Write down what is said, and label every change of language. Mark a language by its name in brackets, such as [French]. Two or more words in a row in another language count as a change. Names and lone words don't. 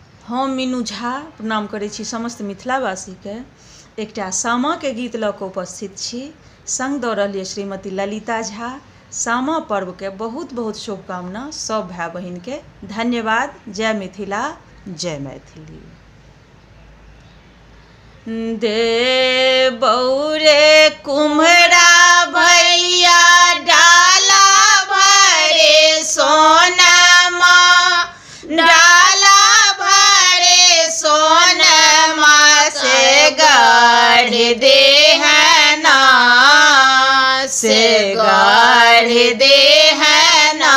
[Maithili] हम मीनू झा प्रणाम करै छी समस्त मिथिलावासीके। एकटा सामाके गीत लऽ कऽ उपस्थित छी। संग दऽ रहल यऽ श्रीमती ललिता झा। सामा पर्वके बहुत बहुत शुभकामना सब भाई बहिनके। धन्यवाद। जय मिथिला, जय मैथिली। दे बौरे कुम्हरा भैया डाला भरे सोनमा, डाला भरे सोनमा से गढ़ देहना, से गढ़ देहना।